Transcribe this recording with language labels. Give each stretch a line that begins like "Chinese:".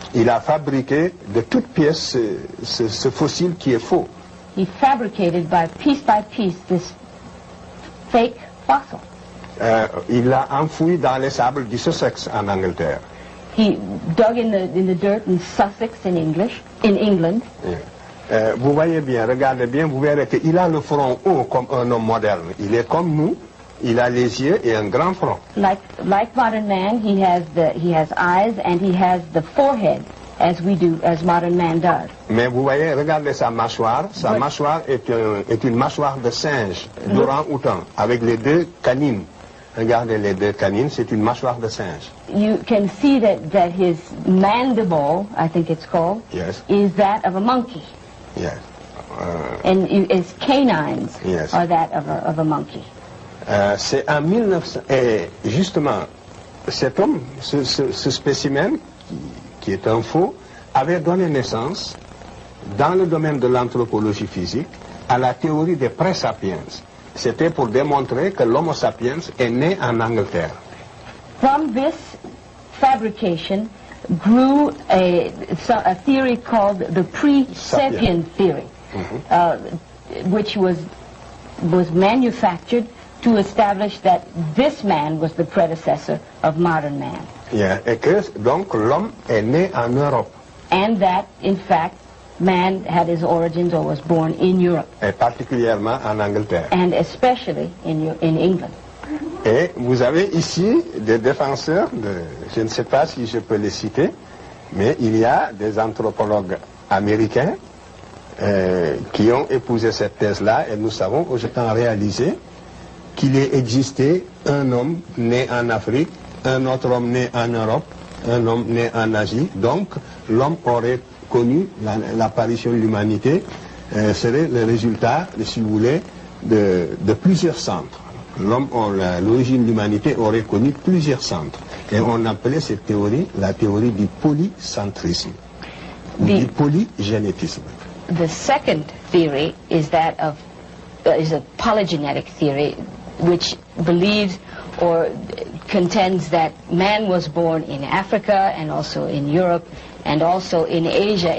French: Il a fabriqué de toutes pièces ce fossile qui est faux.
English: He fabricated by piece this fake fossil.
French: Il l'a enfoui dans les sables du Sussex en Angleterre.
English: He dug in the dirt in Sussex in England.
French: Vous voyez bien, regardez bien, vous verrez qu'il a le front haut comme un homme moderne. Il est comme nous, il a les yeux et un grand front.
English: Like modern man, he has eyes and he has the forehead as modern man does.
French: Mais vous voyez, regardez sa mâchoire. Sa mâchoire est une mâchoire de singe, d'orang-outan, avec les deux canines. Regardez les deux canines, c'est une mâchoire de singe.
English: You can see that his mandible, I think it's called, yes, is that of a monkey. Yes. And his canines yes, are that of a monkey.
French: C'est en 1900, et justement, cet homme, ce spécimen, qui est un faux, avait donné naissance, dans le domaine de l'anthropologie physique, à la théorie des pré-sapiens. C'était pour démontrer que l'Homo sapiens est né en Angleterre.
English: From this fabrication grew a theory called the pre-sapien theory, which was manufactured to establish that this man was the predecessor of modern man. Yeah.
French: Et que donc l'homme est né en Europe.
English: And that, in fact, man had his origins or was born in Europe.
French: Et particulièrement en Angleterre.
English: And especially in England.
French: Et vous avez ici des défenseurs, je ne sais pas si je peux les citer, mais il y a des anthropologues américains qui ont épousé cette thèse-là, et nous savons aujourd'hui réalisé qu'il existait un homme né en Afrique, un autre homme né en Europe, un homme né en Asie. Donc l'homme aurait connu l'apparition de l'humanité, serait le résultat, si vous voulez, de plusieurs centres. L'origine de l'humanité aurait connu plusieurs centres. Et on appelait cette théorie la théorie du polycentrisme, du polygénétisme.
English: The second theory is that is a polygenetic theory, which believes or contends that man was born in Africa and also in Europe and also in Asia.